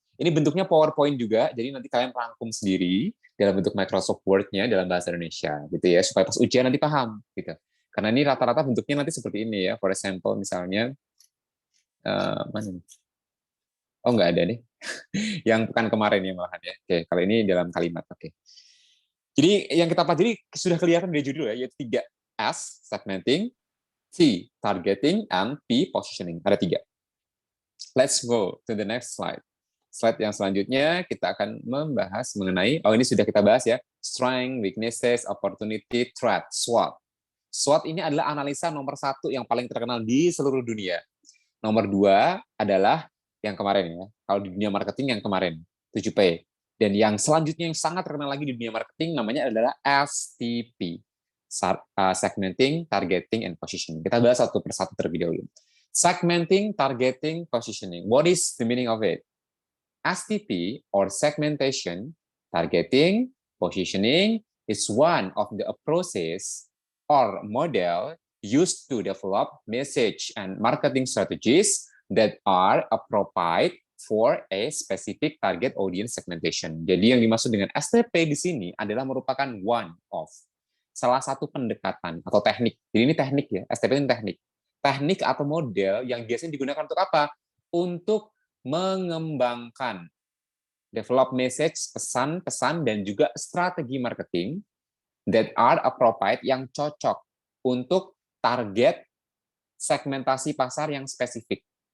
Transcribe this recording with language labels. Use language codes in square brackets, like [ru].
[id] Ini bentuknya PowerPoint juga, jadi nanti kalian rangkum sendiri dalam bentuk Microsoft Word-nya dalam bahasa Indonesia, gitu ya, supaya pas ujian nanti paham, gitu. Karena ini rata-rata bentuknya nanti seperti ini ya. [en] For example, [id] misalnya, mana? Oh, nggak ada nih. Yang pekan kemarin ya malahan ya. Oke, kalau ini dalam kalimat. Oke. Jadi yang kita pelajari sudah kelihatan dari judul ya, yaitu 3. [en] S, segmenting, T, targeting, and P, positioning. [id] Ada 3. [en] Let's go to the next slide. [id] Slide yang selanjutnya kita akan membahas mengenai, ini sudah kita bahas ya, strength, weaknesses, opportunity, threat, SWOT. SWOT ini adalah analisa nomor 1 yang paling terkenal di seluruh dunia. Nomor 2 adalah yang kemarin ya, kalau di dunia marketing yang kemarin, 7P. Dan yang selanjutnya yang sangat terkenal lagi di dunia marketing namanya adalah STP, segmenting, targeting, and positioning. Kita bahas satu persatu terlebih dahulu. [en] Segmenting, targeting, positioning. What is the meaning of it? STP, or segmentation, targeting, positioning, is one of the approaches or model used to develop message and marketing strategies that are appropriate for a specific target audience segmentation. [id] Jadi yang dimaksud dengan STP di sini adalah merupakan [en] one of [id] salah satu pendekatan atau teknik. Jadi ini teknik ya, STP ini teknik. teknik atau model yang biasanya digunakan untuk apa? Untuk mengembangkan develop message, pesan-pesan, dan juga strategi marketing [en] that are appropriate [id] yang cocok untuk target segmentasi pasar yang spesifik.